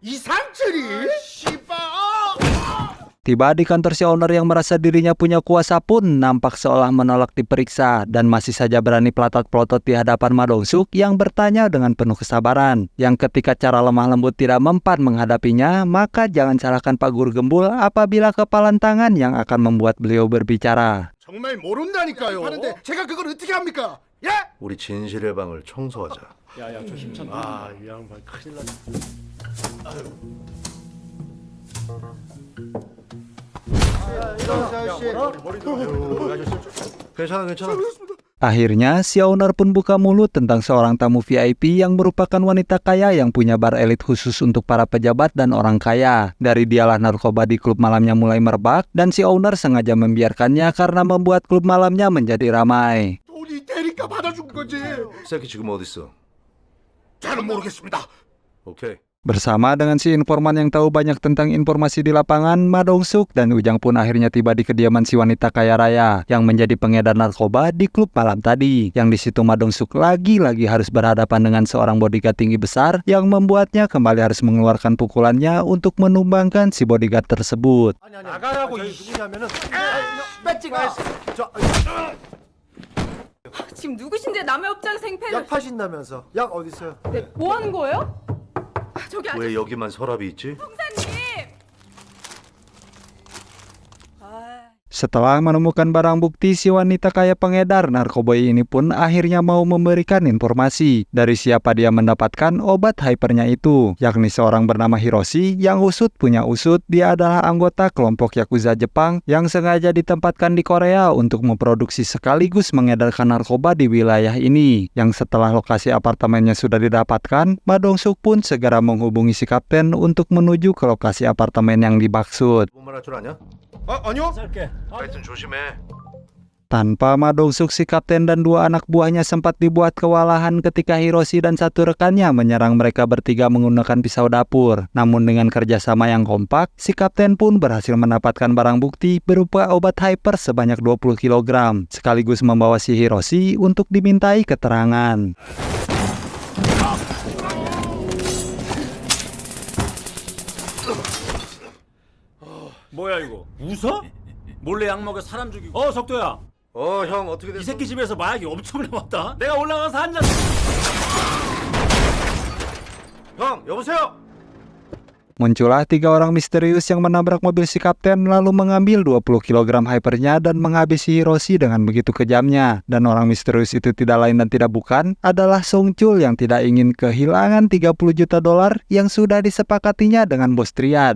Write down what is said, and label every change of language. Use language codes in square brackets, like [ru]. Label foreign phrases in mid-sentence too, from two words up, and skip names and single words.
[id] Tiba di kantor si owner yang merasa dirinya punya kuasa pun nampak seolah menolak diperiksa dan masih saja berani pelotot-pelotot di hadapan Ma Dong-suk yang bertanya dengan penuh kesabaran. Yang ketika cara lemah lembut tidak mempan menghadapinya, maka jangan salahkan Pak Guru Gembul apabila kepalan tangan yang akan membuat beliau berbicara. [ko] 정말 모른다니까요. 하는데 제가 그걸 어떻게 합니까? 예? 우리 진실의 방을 청소하자. 야야 저 힘찬. 이 양반 큰일 났네. 괜찮아. [id] Akhirnya, si owner pun buka mulut tentang seorang tamu VIP yang merupakan wanita kaya yang punya bar elit khusus untuk para pejabat dan orang kaya. Dari dialah narkoba di klub malamnya mulai merebak, dan si owner sengaja membiarkannya karena membuat klub malamnya menjadi ramai. [ko] 돈이 되니까 받아준 거지. 새끼 지금 어디 있어? 잘은 모르겠습니다. 오케이. [id] Bersama dengan si informan yang tahu banyak tentang informasi di lapangan, Ma Dong-suk dan Ujang pun akhirnya tiba di kediaman si wanita kaya raya yang menjadi pengedar narkoba di klub malam tadi. Yang di situ Ma Dong-suk lagi-lagi harus berhadapan dengan seorang bodyguard tinggi besar yang membuatnya kembali harus mengeluarkan pukulannya untuk menumbangkan si bodyguard tersebut. [ko] 나가라고 이 누구냐면은 배지가 지금 누구신데 남의 업장 생패를 약 파신다면서. 약 어디 있어요? 네, 뭐 하는 거예요? 저기 아저씨 왜 여기만 서랍이 있지? 형사님! [id] Setelah menemukan barang bukti, si wanita kaya pengedar narkoba ini pun akhirnya mau memberikan informasi dari siapa dia mendapatkan obat hypernya itu, yakni seorang bernama Hiroshi yang usut punya usut. Dia adalah anggota kelompok Yakuza Jepang yang sengaja ditempatkan di Korea untuk memproduksi sekaligus mengedarkan narkoba di wilayah ini. Yang setelah lokasi apartemennya sudah didapatkan, Ma Dong-suk pun segera menghubungi si kapten untuk menuju ke lokasi apartemen yang dimaksud. [ko] 뭐 말할 줄 아냐? 아니요. 하여튼 조심해. [id] Tanpa Ma Dong-suk, si kapten dan dua anak buahnya sempat dibuat kewalahan ketika Hiroshi dan satu rekannya menyerang mereka bertiga menggunakan pisau dapur. Namun dengan kerjasama yang kompak, si kapten pun berhasil mendapatkan barang bukti berupa obat hyper sebanyak 20 kg, sekaligus membawa si Hiroshi untuk dimintai keterangan. [ko] 뭐야 이거? 웃어? 몰래 약 먹여 사람 죽이고. 석도야. 형 어떻게 이 됐어? 새끼 집에서 마약이 엄청 남았다. 내가 올라가서 한 잔. 형 여보세요? [id] Muncullah tiga orang misterius yang menabrak mobil si kapten lalu mengambil 20 kg hypernya dan menghabisi Hiroshi dengan begitu kejamnya. Dan orang misterius itu tidak lain dan tidak bukan adalah Song Chul yang tidak ingin kehilangan 30 juta dolar yang sudah disepakatinya dengan bos Triad.